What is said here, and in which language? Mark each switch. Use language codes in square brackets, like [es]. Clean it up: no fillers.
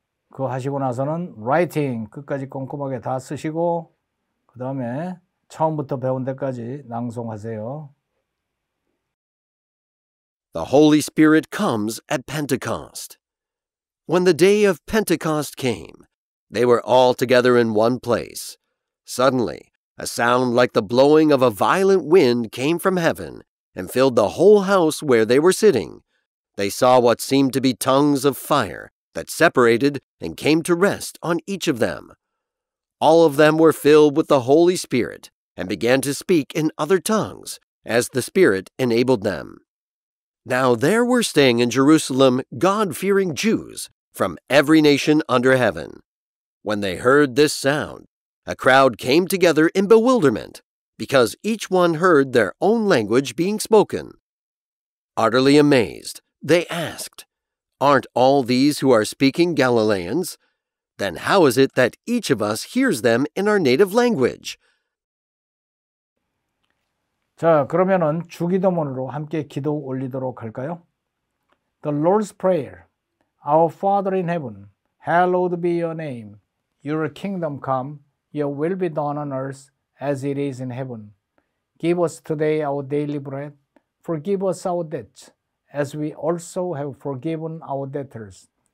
[ko] 그거 하시고 나서는 라이팅 끝까지 꼼꼼하게 다 쓰시고 그 다음에 처음부터 배운 데까지 낭송하세요. [en] The Holy Spirit comes at Pentecost. When the day of Pentecost came, they were all together in one place. Suddenly, a sound like the blowing of a violent wind came from heaven and filled the whole house where they were sitting. They saw what seemed to be tongues of fire that separated and came to rest on each of them. All of them were filled with the Holy Spirit and began to speak in other tongues as the Spirit enabled them. Now there were staying in Jerusalem God-fearing Jews from every nation under heaven. When they heard this sound, a crowd came together in bewilderment, because each one heard their own language being spoken. Utterly amazed, they asked, "Aren't all these who are speaking Galileans? Then how is it that each of us hears them in our native language?" [ko] 자, 그러면은 주기도문으로 함께 기도 올리도록 할까요? [en] The Lord's Prayer. Our Father in heaven, hallowed be your name. Your kingdom come, your will be done on earth as it is in heaven. Give us today our daily bread. Forgive us our debts, as we also have forgiven our debtors.